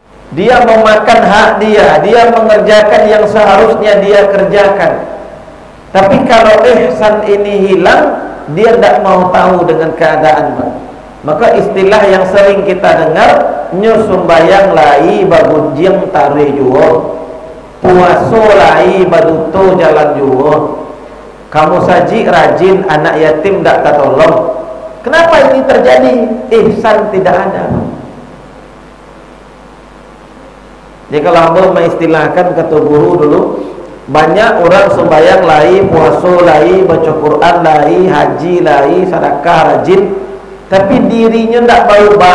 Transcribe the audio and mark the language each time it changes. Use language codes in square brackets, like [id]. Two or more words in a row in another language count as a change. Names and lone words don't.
[id] dia memakan hak dia mengerjakan yang seharusnya dia kerjakan. Tapi kalau ihsan ini hilang, dia tidak mau tahu dengan keadaan. Maka istilah yang sering kita dengar, [min] nyo sumbayang lai bagunjing tare juo, puaso lai baduto jalan juo, [id] kamu saji rajin anak yatim tak tertolong. Kenapa ini terjadi? Ihsan tidak ada. Jadi kalau hamba mengistilahkan kata guru dulu, banyak orang sembahyang lai, puasa lai, baca Quran lai, haji lai, sedekah rajin, tapi dirinya tak berubah.